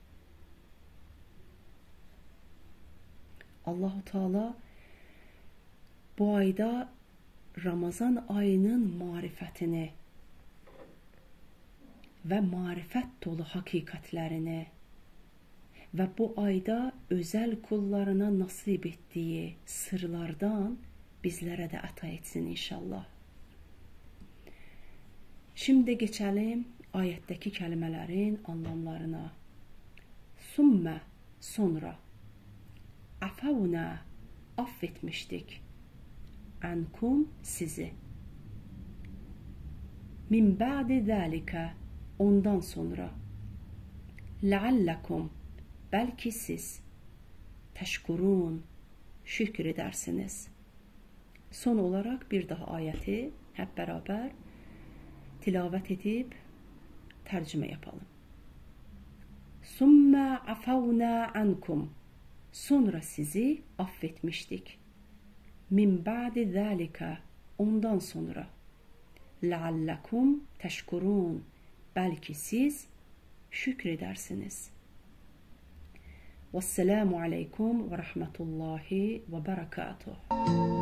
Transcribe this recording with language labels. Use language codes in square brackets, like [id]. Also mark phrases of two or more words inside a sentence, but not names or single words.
[tr] Allah-u Teala bu ayda Ramazan ayının marifetini ve marifet dolu hakikatlerini ve bu ayda özel kullarına nasip ettiği sırlardan bizlere de ata etsin inşallah. Şimdi geçelim ayetteki kelimelerin anlamlarına. Sümme, sonra. Afavna, affetmiştik. Ankum, sizi. [ar] من بعد ذلك, [tr] ondan sonra. Leallekum, belki siz. Teşkurun, şükredersiniz. Son olarak bir daha ayeti hep beraber tilavet edip tercüme yapalım. [ar] ثم عفونا عنكم. [tr] Sonra sizi affetmiştik. [ar] من بعد ذلك. [tr] Ondan sonra. [ar] لعلكم تشكرون. [tr] Belki siz şükredersiniz. [ar] والسلام عليكم ورحمة الله وبركاته.